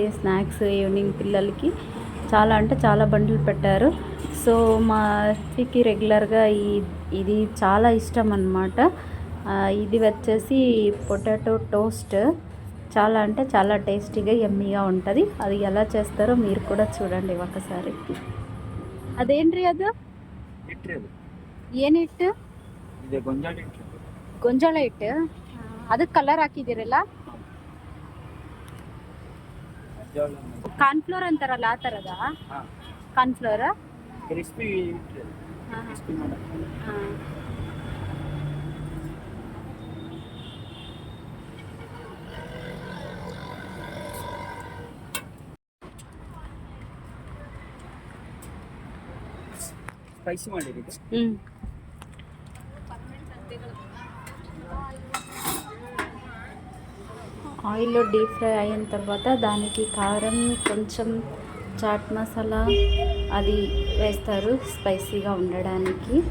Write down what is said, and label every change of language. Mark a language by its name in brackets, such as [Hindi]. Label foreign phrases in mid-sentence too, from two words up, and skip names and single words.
[English] snacks evening [Telugu] పిల్లలకి చాలా అంటే చాలా బండ్లు పెట్టారు. సో మా అక్కకి రెగ్యులర్గా ఇది చాలా ఇష్టం అన్నమాట. ఇది వచ్చేసి [English] potato toast. [Telugu] చాలా అంటే చాలా టేస్టీగా యమ్మీగా ఉంటుంది. అది ఎలా చేస్తారో మీరు కూడా చూడండి ఒకసారి. [Kannada] ಅದೇನ್ರಿ ಅದು ಹಿಟ್ರಿ ಅದು ಏನ್ ಹಿಟ್ಟು? ಇದೆ ಗೊಂಜಾಳ ಹಿಟ್ಟು. ಗೊಂಜಾಳ ಹಿಟ್ಟು. ಅದಕ್ಕೆ ಕಲರ್ ಹಾಕಿದಿರಲ್ಲ, ಗೊಂಜಾಳ ಕಾರ್ನ್ಫ್ಲೋರ್ ಅಂತಾರಲ್ಲ ಆ ಥರದ. ಹಾ ಕಾರ್ನ್ಫ್ಲೋರ್. ಕ್ರಿಸ್ಪಿ ಹಿಟ್ರಿ ಅದು. ಕ್ರಿಸ್ಪಿ ಮಾಡಕ್ಕೆ స్పైసీ ಮಾಡಿರೋದು. [Telugu] ఆయిల్లో [English] deep fry [Telugu] అయిన తర్వాత దానికి కారం, కొంచెం చాట్ మసాలా అది వేస్తారు స్పైసీగా ఉండడానికి.